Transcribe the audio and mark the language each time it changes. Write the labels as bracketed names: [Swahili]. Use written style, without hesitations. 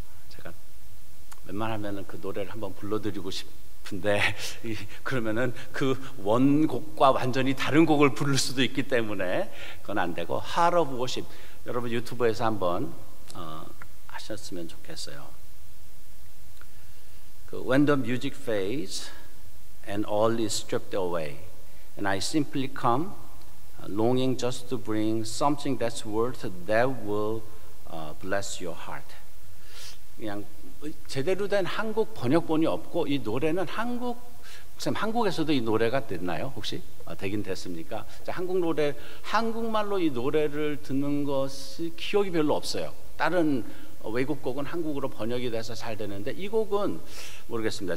[Korean] 제가 웬만하면은 그 노래를 한번 불러드리고 싶은데, 그러면은 그 원곡과 완전히 다른 곡을 부를 수도 있기 때문에 그건 안 되고, Heart of Worship, 여러분 유튜브에서 한번 하셨으면 좋겠어요. [English] When the music fades and all is stripped away, and I simply come, longing just to bring something that's worth that will bless your heart. [Korean] 그냥 제대로 된 한국 번역본이 없고, 이 노래는 한국에서도 이 노래가 됐나요? 혹시 되긴 됐습니까? 한국말로 이 노래를 듣는 것이 기억이 별로 없어요. 다른 외국 곡은 한국어로 번역이 돼서 잘 되는데, 이 곡은 모르겠습니다.